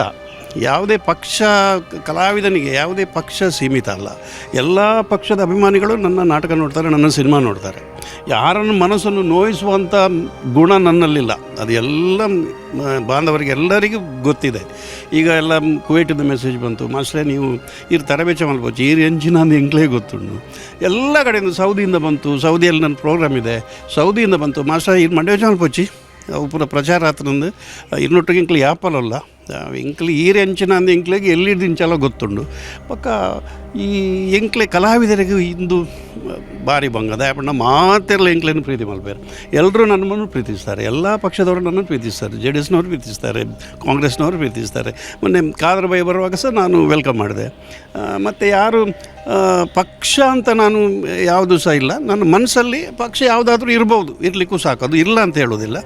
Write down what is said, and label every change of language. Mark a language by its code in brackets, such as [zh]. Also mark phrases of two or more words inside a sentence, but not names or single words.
[kn] ಯಾವುದೇ ಪಕ್ಷ, ಕಲಾವಿದನಿಗೆ ಯಾವುದೇ ಪಕ್ಷ ಸೀಮಿತ ಅಲ್ಲ. ಎಲ್ಲ ಪಕ್ಷದ ಅಭಿಮಾನಿಗಳು ನನ್ನ ನಾಟಕ ನೋಡ್ತಾರೆ, ನನ್ನ ಸಿನಿಮಾ ನೋಡ್ತಾರೆ. ಯಾರನ್ನು ಮನಸ್ಸನ್ನು ನೋಯಿಸುವಂಥ ಗುಣ ನನ್ನಲ್ಲಿಲ್ಲ. ಅದು ಎಲ್ಲ ಬಾಂಧವರಿಗೆ ಎಲ್ಲರಿಗೂ ಗೊತ್ತಿದೆ. ಈಗ ಎಲ್ಲ ಕುವೈಟಿಂದ ಮೆಸೇಜ್ ಬಂತು, [tcy] ಮಾಸ್ಟ್ರೇ ನೀವು ಇರು ತರಬೇತಿ ಮಲ್ಪೋಚಿ ಈರು ಎಂಚಿನ ಅಂದು ಎಂಕ್ಲೇ ಗೊತ್ತುಂಡು. [kn] ಎಲ್ಲ ಕಡೆಯಿಂದ ಸೌದಿಯಿಂದ ಬಂತು, [tcy] ಸೌದಿಯಲ್ಲಿ ನನ್ನ ಪ್ರೋಗ್ರಾಮ್ ಇದೆ, ಸೌದಿಯಿಂದ ಬಂತು, ಮಾಸ್ಟರ್ ಇರು ಮಂಡ್ಯ ಮಲ್ಪೋಚಿ ಅವು ಪೂರ ಪ್ರಚಾರ ಆತನಂದು ಇನ್ನೊಟ್ಟಿಗೆ ಇಂಕ್ಲು ಯಾಪಲ್ಲ ಎಂಕ್ಲು ಈರು ಎಂಚಿನ ಅಂದು ಎಂಕ್ಲಿಗೆ ಎಲ್ಲಿದ್ದು ಇಂಚೆಲ್ಲ ಗೊತ್ತುಂಡು. ಪಕ್ಕ ಈ ಎಂಕ್ಲೆ ಕಲಾವಿದರಿಗೆ ಇಂದು ಭಾರಿ ಬಂಗದ ಯಾಪಣ್ಣ ಮಾತೆಲ್ಲ ಎಂಕ್ಲೇನು ಪ್ರೀತಿ ಮಲ್ಪೇರು. [kn] ಎಲ್ಲರೂ ನನ್ನನ್ನು ಪ್ರೀತಿಸ್ತಾರೆ, ಎಲ್ಲ ಪಕ್ಷದವರು ನನ್ನನ್ನು ಪ್ರೀತಿಸ್ತಾರೆ. JDSನವರು ಪ್ರೀತಿಸ್ತಾರೆ, ಕಾಂಗ್ರೆಸ್ನವರು ಪ್ರೀತಿಸ್ತಾರೆ. ಮೊನ್ನೆ ಕಾದರ್ ಬೈ ಬರುವಾಗ ಸಹ ನಾನು ವೆಲ್ಕಮ್ ಮಾಡಿದೆ. ಮತ್ತು ಯಾರು ಪಕ್ಷ ಅಂತ ನಾನು ಯಾವುದೂ ಸಹ ಇಲ್ಲ. ನನ್ನ ಮನಸ್ಸಲ್ಲಿ ಪಕ್ಷ ಯಾವುದಾದ್ರೂ ಇರ್ಬೋದು, ಇರಲಿಕ್ಕೂ ಸಾಕು, ಅದು ಇಲ್ಲ ಅಂತ ಹೇಳೋದಿಲ್ಲ.